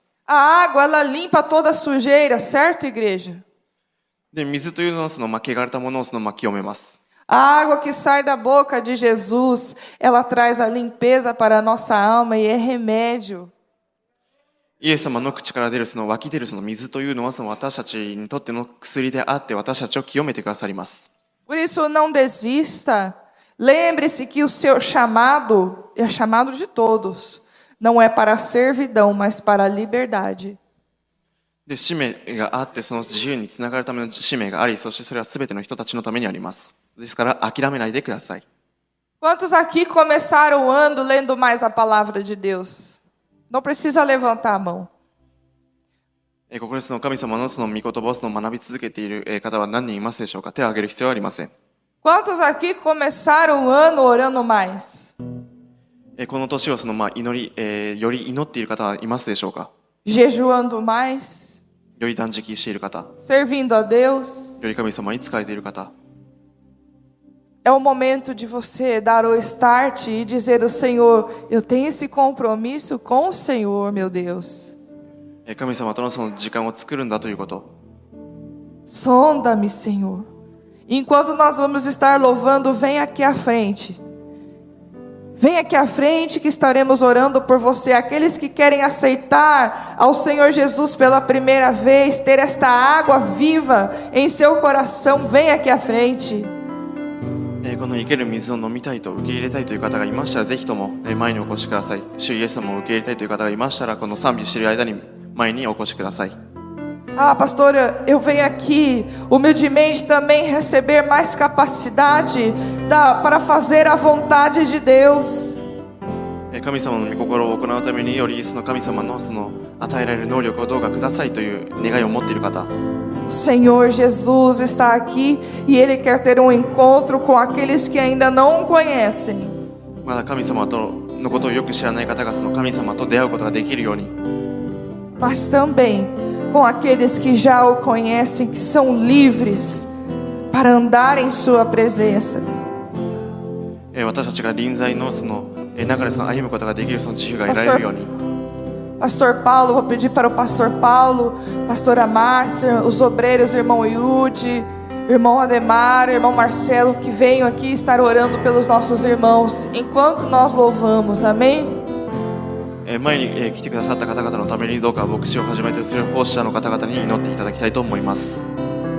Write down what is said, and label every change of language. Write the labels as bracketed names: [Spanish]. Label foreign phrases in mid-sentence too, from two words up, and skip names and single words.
[Portuguese] A água ela limpa toda a sujeira, certo, igreja? [Japanese] で、水というのは汚れたものを清めます。 [Portuguese] A água que sai da boca de Jesus, ela traz a limpeza para a nossa alma e é remédio. [Japanese] イエス様の口から出る湧き出る水というのは私たちにとっての薬であって私たちを清めてくださります。 [Portuguese] Por isso não desista. Lembre-se que o seu chamado é chamado de todos. Não é para a servidão, mas para a liberdade. [Japanese] で、使命があって自由につながるための使命があり、そしてそれはすべての人たちのためにあります。ですから諦めないでください。 [Portuguese] Quantos aqui começaram o ano lendo mais a palavra de Deus? Não precisa levantar a mão. [Japanese] ここで神様の御言葉を学び続けている方は何人いますでしょうか。手を挙げる必要はありません。 [Portuguese] Quantos aqui começaram o ano orando mais? [Japanese] この年をより祈っている方はいますでしょうか。 [Portuguese] Jejuando mais? [Japanese] より断食している方。 [Portuguese] Servindo a Deus? [Japanese] より神様に仕えている方。 [Portuguese] É o momento de você dar o start e dizer ao Senhor, eu tenho esse compromisso com o Senhor, meu Deus. [Japanese] 神様との時間を作るんだということ。 [Portuguese] Sonda-me, Senhor. Enquanto nós vamos estar louvando, vem aqui à frente. Vem aqui à frente que estaremos orando por você. Aqueles que querem aceitar ao Senhor Jesus pela primeira vez, ter esta água viva em seu coração, vem aqui à frente. [Japanese] この生ける水を飲みたいと受け入れたいという方がいましたら、ぜひとも前にお越しください。主イエス様を受け入れたいという方がいましたら、この賛美している間に前にお越しください。 [Portuguese] Ah, pastora, eu venho aqui humildemente também receber mais capacidade para fazer a vontade de Deus. [Japanese] 神様の御心を行うためによりその神様のその与えられる能力をどうかくださいという願いを持っている方。 [Portuguese] O Senhor Jesus está aqui e Ele quer ter um encontro com aqueles que ainda não o conhecem. [Japanese] まだ神様のことをよく知らない方がその神様と出会うことができるように。 [Portuguese] Mas também com aqueles que já o conhecem, que são livres para andar em sua presença. [Japanese] 私たちが臨在のその中でその歩むことができるその自由が得られるように。 [Portuguese] Pastor Paulo, vou pedir para o Pastor Paulo, Pastora Márcia, os obreiros, irmão Yudi, irmão Ademar, irmão Marcelo, que venham aqui estar orando pelos nossos irmãos, enquanto nós louvamos, amém? [Japanese] 前に来てくださった方々のためにどうか牧師をはじめとする奉仕者の方々に祈っていただきたいと思います。